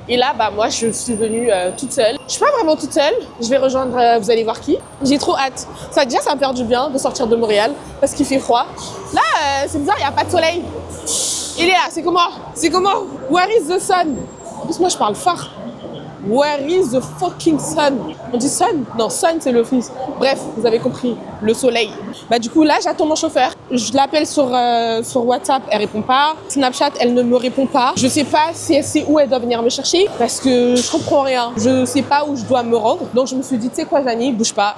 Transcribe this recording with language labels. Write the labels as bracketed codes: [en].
[fr] Et là, moi, je suis venue toute seule. Je suis pas vraiment toute seule. Je vais rejoindre, vous allez voir qui. J'ai trop hâte. Ça me fait du bien de sortir de Montréal parce qu'il fait froid. Là, c'est bizarre, il n'y a pas de soleil. Il est là, c'est comment? [en] Where is the sun? [fr] En plus, moi, je parle fort. [en] Where is the fucking sun? [fr] On dit sun? Non, sun c'est le fils. Bref, vous avez compris, le soleil. Du coup là, j'attends mon chauffeur. Je l'appelle sur WhatsApp, elle répond pas. Snapchat, elle ne me répond pas. Je sais pas si elle sait où elle doit venir me chercher parce que je comprends rien. Je sais pas où je dois me rendre. Donc je me suis dit, tu sais quoi, Janie, bouge pas.